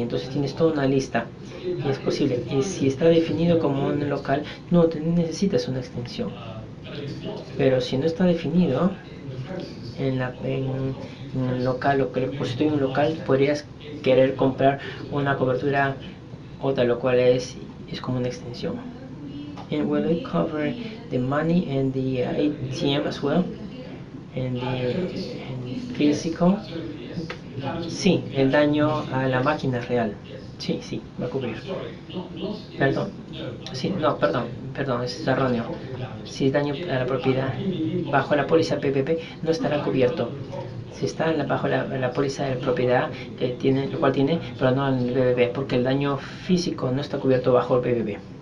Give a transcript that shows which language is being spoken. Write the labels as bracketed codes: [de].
[es] Entonces tienes toda una lista y es posible. Y si está definido como un local, no necesitas una extensión. Pero si no está definido en un local o que le constituye un local, podrías querer comprar una cobertura otra, lo cual es como una extensión. [en] And will it cover the money and the ATM as well? And the physical? [es] Sí, el daño a la máquina real. Sí, va a cubrir. Perdón. Sí, no, perdón, es erróneo. Si es daño a la propiedad bajo la póliza PPP, no estará cubierto. Si está bajo la póliza de propiedad que tiene, lo cual tiene, pero no en el BBB, porque el daño físico no está cubierto bajo el BBB.